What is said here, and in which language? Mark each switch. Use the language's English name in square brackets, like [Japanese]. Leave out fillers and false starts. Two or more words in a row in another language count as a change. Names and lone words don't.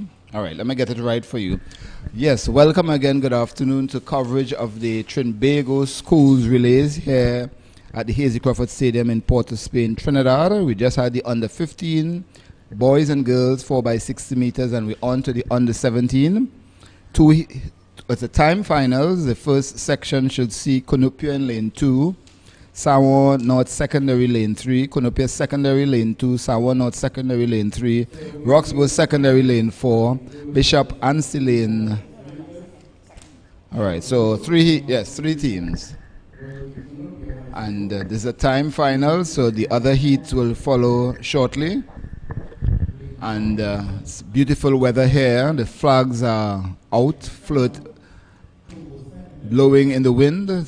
[English] All right, let me get it right for you. Yes, welcome again, good afternoon to coverage of the Trinbago Schools Relays here at the Hazy Crawford Stadium in Port of Spain, Trinidad. We just had the under 15 boys and girls 4x60 meters, and we're on to the under 17. At the time finals, the first section should see Cunupia in lane 2, Sawa North Secondary lane 3, Cunupia Secondary lane 2, Sawa North Secondary lane 3, Roxboro Secondary lane 4, Bishop Anstey lane. All right, so three teams. And this is a time final, so the other heats will follow shortly. And it's beautiful weather here. The flags are out, blowing in the wind.